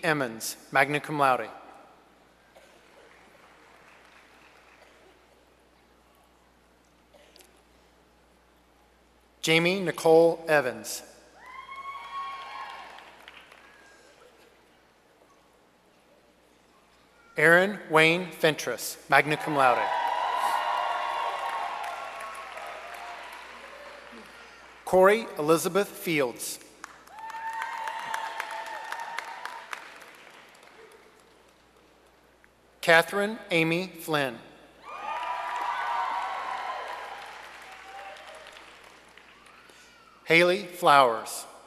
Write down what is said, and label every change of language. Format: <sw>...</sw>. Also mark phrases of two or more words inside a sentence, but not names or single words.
<en>Emmons,</en> <la>magna cum laude.</la> <en>Jamie Nicole Evans. Aaron Wayne Fentress,</en> <la>magna cum laude.</la> <en>Corey Elizabeth Fields. Catherine Amy Flynn. Haley Flowers.</en>